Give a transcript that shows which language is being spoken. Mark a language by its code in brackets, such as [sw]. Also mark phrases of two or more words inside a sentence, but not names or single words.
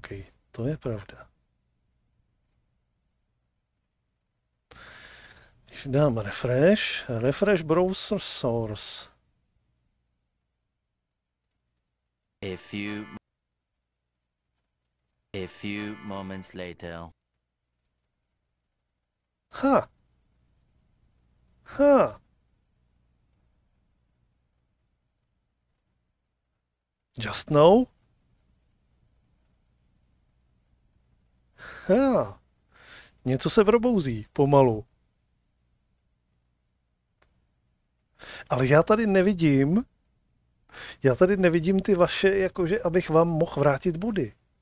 [cs] To je pravda. Když dám [en] refresh browser source. A few moments later. Ha. Just now? [cs] Něco se probouzí, pomalu. Ale já tady nevidím ty vaše, jakože abych vám mohl vrátit body.